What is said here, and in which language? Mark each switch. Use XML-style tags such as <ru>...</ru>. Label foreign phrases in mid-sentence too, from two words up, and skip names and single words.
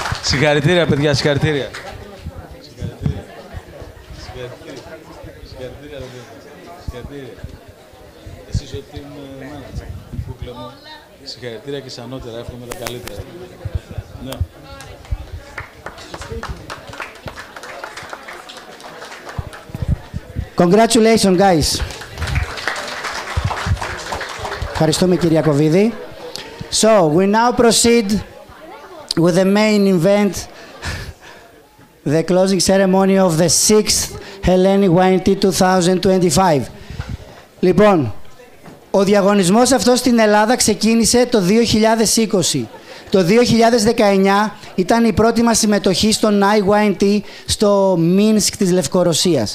<el>Συγχαρητήρια, παιδιά, συγχαρητήρια. Συγχαρητήρια. Εσύ είσαι ο</el> <en>team manager,</en> <el>κούκλα μου. Συγχαρητήρια και σαν ανώτερα, εύχομαι τα καλύτερα. Ναι.</el> <en>Congratulations, guys.</en> <el>Ευχαριστούμε, κύριε Ιακωβίδη.</el> <en>So, we now proceed with the main event, the closing ceremony of the 6th Hellenic YNT 2025.</en> <el>Λοιπόν, ο διαγωνισμός αυτός στην Ελλάδα ξεκίνησε το 2020. Το 2019 ήταν η πρώτη μας συμμετοχή στο YNT στο Μίνσκ της Λευκορωσίας.</el>